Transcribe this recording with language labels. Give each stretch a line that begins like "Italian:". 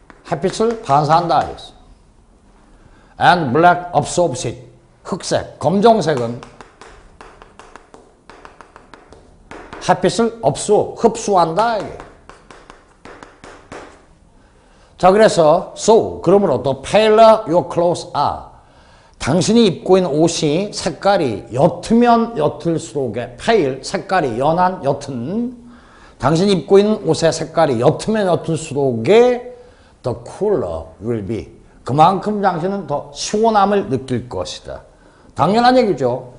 Korean: 햇빛을 반사한다 이랬어.
English: And black absorbs it.
Korean: 흑색, 검정색은 햇빛을 흡수한다 이게. 자, 그래서
English: so
Korean: 그러므로
English: the paler your clothes are.
Korean: 당신이 입고 있는 옷이 색깔이 옅으면 옅을수록에 pale 색깔이 연한 옅은 당신이 입고 있는 옷의 색깔이 옅으면 옅을수록에
English: the cooler will be.
Korean: 그만큼 당신은 더 시원함을 느낄 것이다. 당연한 얘기죠.